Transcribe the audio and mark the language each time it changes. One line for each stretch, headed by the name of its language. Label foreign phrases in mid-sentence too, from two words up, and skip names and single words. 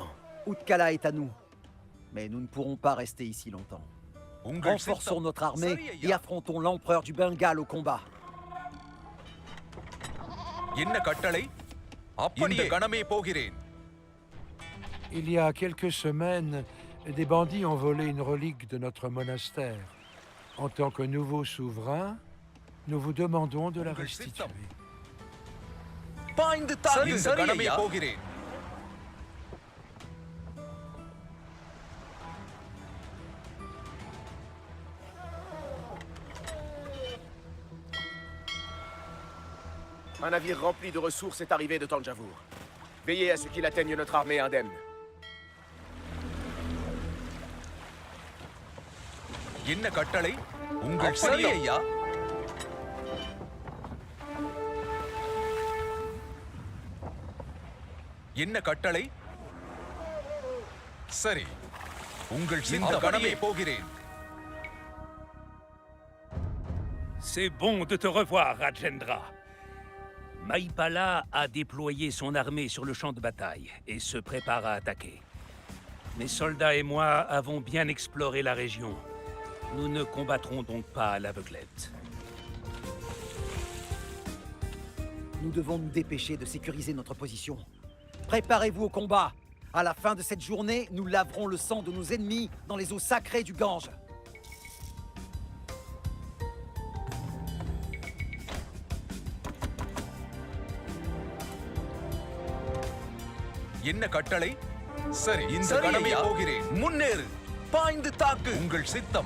French: Utkala est à nous. Mais nous ne pourrons pas rester ici longtemps.
Tamil: உங்கள்
French: Renforçons
Tamil: சித்தம்.
French: notre armée
Tamil: சரி
French: et
Tamil: ஐயா.
French: affrontons l'empereur du Bengale au combat.
Tamil: என்ன கட்டளை? இந்த கணமே போகிறேன்.
French: Il y a quelques semaines, des bandits ont volé une relique de notre monastère. En tant que nouveau souverain, nous vous demandons de la
Tamil: Ungal
French: restituer.
Tamil: sittam. பாய்ந்து தாக்கு. இந்த கணமே போகிறேன்.
French: Un navire rempli de ressources est arrivé de Thanjavur. Veillez à ce qu'il atteigne notre armée indemne.
Tamil: என்ன கட்டளை? உங்கள் சரி ஐயா. என்ன கட்டளை? சரி, உங்கள் சித்தம். கணமே போகிறேன்.
French: C'est bon de te revoir, Rajendra. Maipala a déployé son armée sur le champ de bataille et se prépare à attaquer. Mes soldats et moi avons bien exploré la région. Nous ne combattrons donc pas à l'aveuglette. Nous devons nous dépêcher de sécuriser notre position. Préparez-vous au combat. À la fin de cette journée, nous laverons le sang de nos ennemis dans les eaux sacrées du Gange.
Tamil: என்ன கட்டளை? சரி, இந்த கணமே போகிறேன். முன்னேறு. பாய்ந்து தாக்கு. உங்கள் சித்தம்.